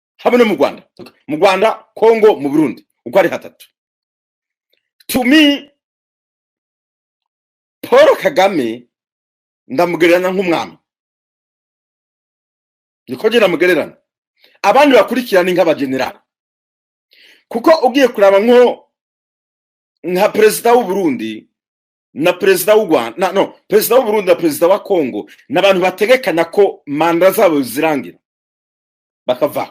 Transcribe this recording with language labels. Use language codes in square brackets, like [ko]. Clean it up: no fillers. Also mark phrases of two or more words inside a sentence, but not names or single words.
[rn] habe no mu Rwanda Kongo mu Burundi uko ari hatatu. [en] To me [rn] Paul Kagame ndamugereranya nk'umwami, niko je ndamugereranya. Abandi bakurikirana nk'abagenerali, kuko ugiye kuraba nka president w'u Burundi na president w'u Rwanda, no president w'u Burundi na president wa Kongo n'abantu bategekana ko manda zabo zirangira bakava.